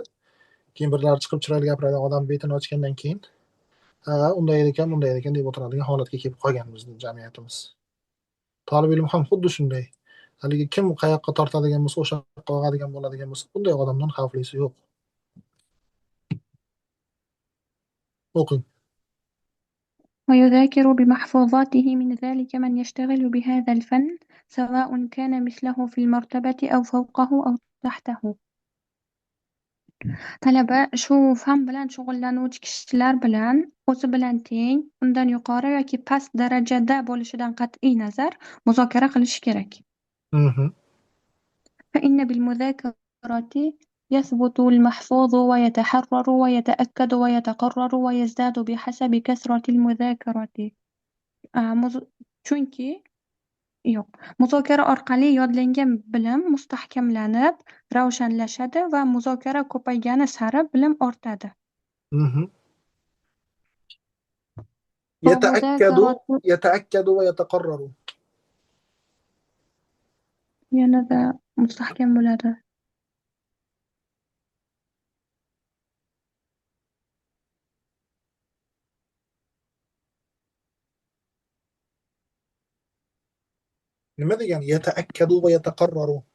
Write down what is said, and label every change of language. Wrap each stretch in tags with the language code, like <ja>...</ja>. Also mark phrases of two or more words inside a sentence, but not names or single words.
<uz>Keyin birlar chiqib chiroyli gapiradigan odam betini ochgandan keyin, unday ekan, bunday ekan deb o'tiradigan holatga kelib qolgan bizning jamiyatimiz. Talib ilm ham xuddi shunday. Haligi kim qayoqqa tortadigan bo'lsa, o'sha yoqqa og'adigan bo'ladigan bo'lsa, bunday odamdan xavflisi yo'q. o'qing.</uz> <ar>ويذاكر بمحفوظاته من ذلك من يشتغل بهذا الفن سواء كان مثله في المرتبة أو فوقه أو تحته.</ar> <uz>Talaba shu fan bilan shug'ullanuvchi kishilar bilan o'zi bilan teng, undan yuqori yoki past darajada bo'lishidan qat'iy nazar muzokara qilishi kerak.</uz> <ar>فإن بالمذاكرة يثبت المحفوظ ويتحرر ويتأكد ويتقرر ويزداد بحسب كثرة المذاكرة.</ar> <uz>Chunki muzokara orqali yodlangan bilim mustahkamlanib, ravshanlashadi va muzokara ko'paygani sari bilim ortadi.</uz> <ar>يتأكد ويتقرر.</ar> <uz>Yanada mustahkam bo'ladi. nima degani</uz> <ar>يتأكد و يتقرر?</ar>